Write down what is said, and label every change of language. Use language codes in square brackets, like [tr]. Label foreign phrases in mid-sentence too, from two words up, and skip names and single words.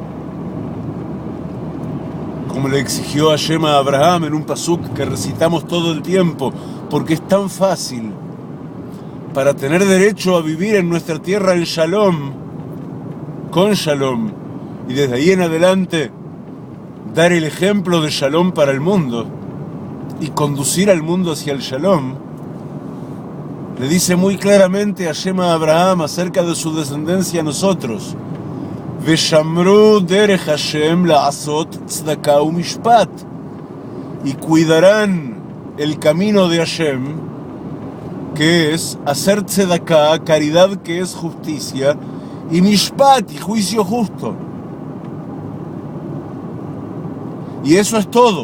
[es] como le exigió Hashem a Abraham en un pasuk que recitamos todo el tiempo, porque es tan fácil para tener derecho a vivir en nuestra tierra en Shalom, con Shalom, y desde ahí en adelante dar el ejemplo de Shalom para el mundo y conducir al mundo hacia el Shalom. Le dice muy claramente a Shema Abraham acerca de su descendencia a nosotros. [he] ושמרו דרך השם לעשות צדקה ומשפט. [es] Y cuidarán el camino de Hashem, que es hacer tzedakah, caridad que es justicia, y mishpat, y juicio justo. Y eso es todo.